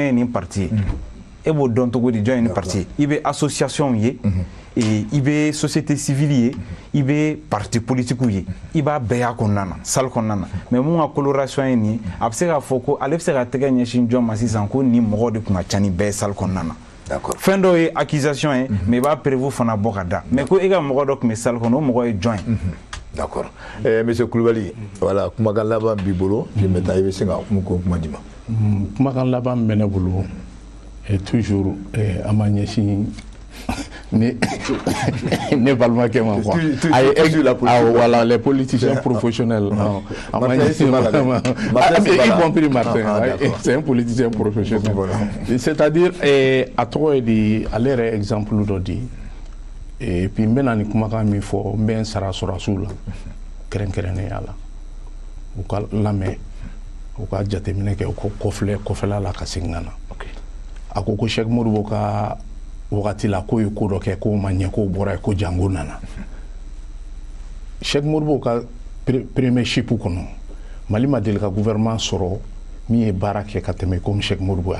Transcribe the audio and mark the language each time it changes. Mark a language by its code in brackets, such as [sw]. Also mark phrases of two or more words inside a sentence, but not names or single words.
[bm] ye nin parti ye e b'o dɔn cogo di jɔn ye nin parti i bɛ association ye i bɛ [fr] société civile [bm] ye i bɛ [fr] parti politique [bm] ye i b'a bɛɛ y'a kɔnɔna na salle kɔnɔna na mais mun ka coloration ye nin ye a bɛ se k'a fɔ ko ale bɛ se ka tɛgɛ ɲɛsin jɔn ma sisan ko nin mɔgɔ de tun ka ca ni bɛɛ ye salle kɔnɔna na fɛn dɔw ye accusation ye mais i b'a prévu fana bɔ ka da mais ko e ka mɔgɔ dɔ tun bɛ salle kɔnɔ o mɔgɔ ye jɔn ye. [fr] D'accord monsieur Kulibali voilà [bm] kumakan laban b'i bolo je bɛ taa i bɛ se ka kuma di ma. Kumakan laban bɛ ne bolo toujours an ma ɲɛsin ne balimakɛ ma [fr] quoi voilà les politiciens professionnels [bm] an ma ɲɛsin [fr] y compris Martin c'est un politicien professionnel c'est-à-dire [bm] a tɔgɔ ye di ale yɛrɛ exemple dɔ di [fr] et puis [bm] n bɛna ni kumakan min fɔ n bɛ n sara sɔrɔsiw la kɛrɛnkɛrɛnnenya la u ka lamɛn u ka jateminɛ kɛ u ka kɔfɛla la ka segin ka na a ko Cheikh Modibo ka wagati la ko ye ko dɔ kɛ ko ma ɲɛ ko bɔra ye ko jango nana Cheikh Modibo ka premiership kɔnɔ Mali ma deli ka gouvernement sɔrɔ min ye baara kɛ ka tɛmɛ comme Cheikh Modibo y'a